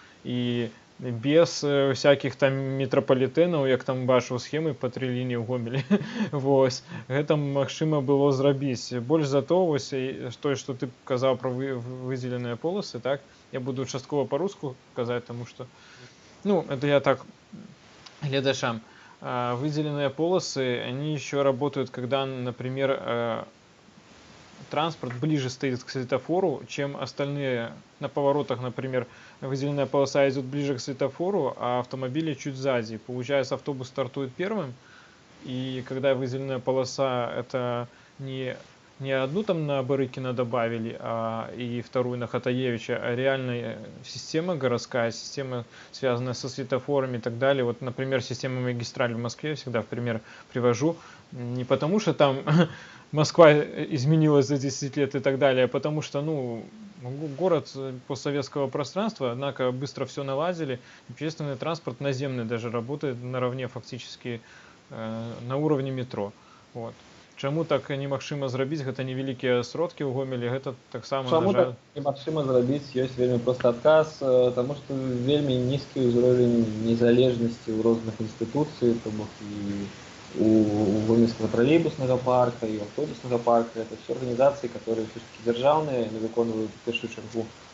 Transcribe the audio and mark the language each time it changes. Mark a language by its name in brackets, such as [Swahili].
[Belarusian] І без всякіх там метрапалітэнаў, як там бачыў схемы па 3 лініі ў Гомелі. Вось. Гэта магчыма было зрабіць. Больш за то, вось, тое, што ты казаў пра выдзеленыя полосы, так, я буду часткова па-руску казаць, таму што, ну, это я так гледачам. [Russian] Выделенные полосы, они еще работают, когда, например, транспорт ближе стоит к светофору, чем остальные. На поворотах, например, выделенная полоса идет ближе к светофору, а автомобили чуть сзади. Получается, автобус стартует первым, и когда выделенная полоса, это не одну там на Барыкина добавили, и вторую на Хатаевича, а реальная система городская, система, связанная со светофорами и так далее. Вот, например, система магистрали в Москве я всегда в пример привожу. Не потому, что там Москва изменилась за 10 лет и так далее, а потому что, ну, город постсоветского пространства, однако быстро все наладили. Общественный транспорт наземный даже работает наравне фактически на уровне метро. Вот. [Belarusian] Чаму так немагчыма зрабіць, гэта невялікія сродкі ў Гомелі, гэта таксама, чаму так немагчыма зрабіць, ёсць вельмі просты адказ, таму што вельмі нізкі ўзровень незалежнасці ў розных інстытуцый, то бок і у гомельскага троллейбуснага парка, і аўтобуснага парка, это все арганізацыі, которые ўсё-таки дзяржаўныя, яны выконваюць у першую чаргу